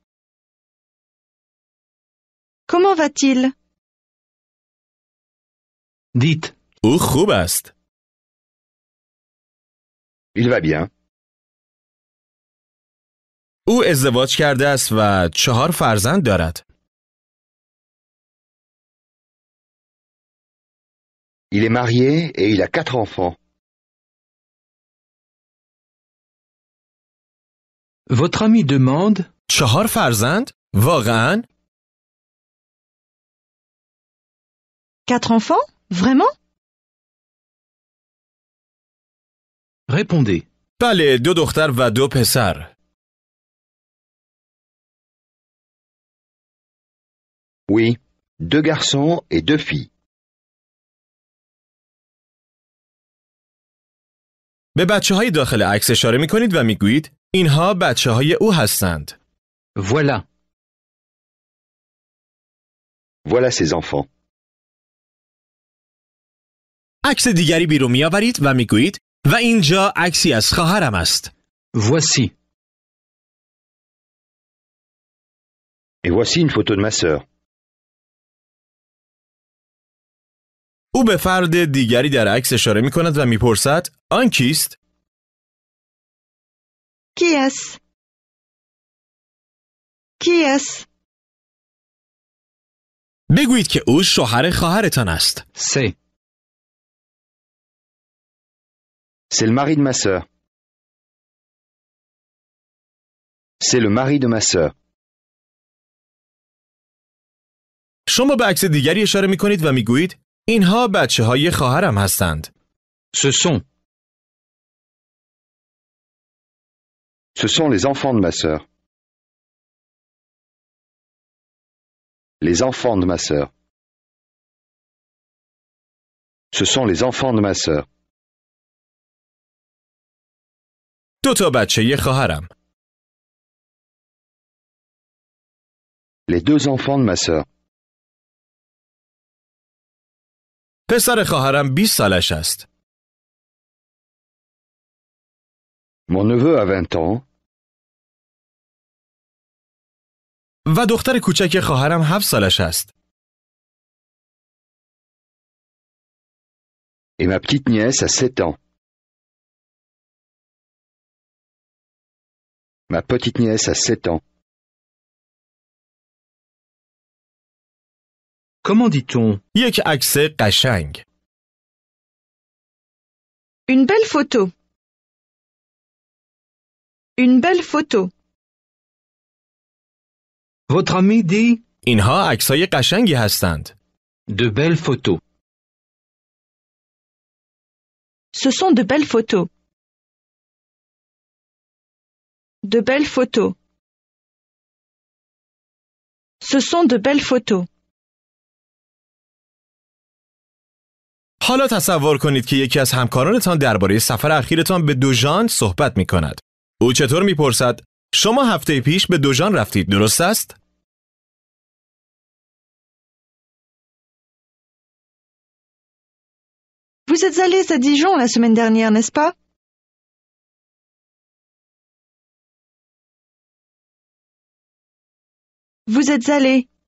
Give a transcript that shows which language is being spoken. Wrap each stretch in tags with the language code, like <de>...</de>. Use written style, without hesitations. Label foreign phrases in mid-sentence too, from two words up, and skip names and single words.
<fr>Comment va-t-il? Dites.</fr> <fa>او خوب است.</fa> <fr>Il va bien.</fr> <fa>او ازدواج کرده است و 4 فرزند دارد.</fa> <fr>Il est marié et il a 4 enfants. Votre ami demande.</fr> <fa>4 فرزند؟ واقعاً؟</fa> <fr>4 enfants? Vraiment? Répondez.</fr> <fa>بله، 2 دختر و 2 پسر.</fa> <fr>Oui, 2 garçons et 2 filles.</fr> <fa>به بچه‌های داخل عکس اشاره می‌کنید و می‌گویید اینها بچه‌های او هستند.</fa> <fr>Voilà. Voilà ses enfants.</fr> <fa>عکس دیگری بیرون می‌آورید و می‌گویید و اینجا عکسی از خواهرم است.</fa> <fr>Voici. Et voici une photo de ma sœur.</fr> <fa>او به فرد دیگری در عکس اشاره می‌کند و می‌پرسد آن کیست؟</fa> <fr>Qui est-ce? Qui est-ce?</fr> <fa>بگویید که او شوهر خواهرتان است.</fa> <fr>C'est. C'est le mari de ma sœur. C'est le mari de ma sœur.</fr> <fa>شما به عکس دیگری اشاره می‌کنید و می‌گویید اینها بچه‌های خواهرم هستند.</fa> <fr>Ce sont. Ce sont les enfants de ma sœur. Les enfants de ma sœur. Ce sont les enfants de ma sœur.</fr> <fa>دو تا بچه خواهرم.</fa> <fr>Les 2 enfants de ma sœur.</fr> <fa>پسر خواهرم 20 سالش است.</fa> <fr>Mon neveu a 20 ans.</fr> <fa>و دختر کوچک خواهرم 7 سالش است.</fa> <fr>Et ma petite nièce a 7 ans. Ma petite nièce a 7 ans. Comment dit-on?</fr> <fa>یک عکس قشنگ.</fa> <fr>Une belle photo. Une belle photo. Votre ami dit</fr> <fa>اینها عکسای قشنگی هستند.</fa> <fr>de belles photos. Ce sont de belles photos. De belles photos. Ce sont de belles photos.</fr> <fa>حالا تصور کنید که یکی از همکارانتان درباره سفر اخیرتان به دوژان صحبت می کند. او چطور می پرسد؟ شما هفته پیش به دوژان رفتید، درست است؟</fa> <fr>Vous êtes allés à Dijon la semaine dernière, n'est-ce pas? Vous êtes allés.</fr>